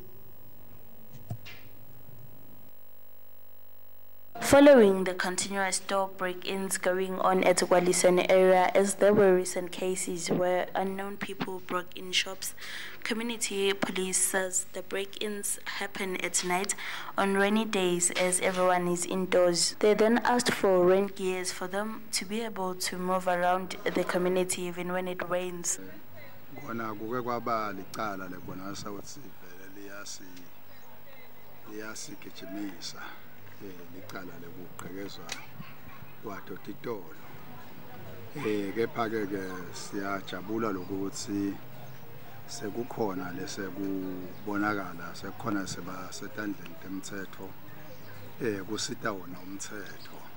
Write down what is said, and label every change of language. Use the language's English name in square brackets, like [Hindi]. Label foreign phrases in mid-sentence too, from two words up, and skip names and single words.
[English] Following the continuous store break-ins going on at the Kwaluseni area, as there were recent cases where unknown people broke in shops, community police says the break-ins happen at night on rainy days as everyone is indoors. They then asked for rain gears for them to be able to move around the community even when it rains. [Swati] licala lekugqekezwa kwato titolo kepha-ke siyajabula lokuthi sekukhona lesekubonakala sekukhona sebasetandleni temthetho kusita wona umthetho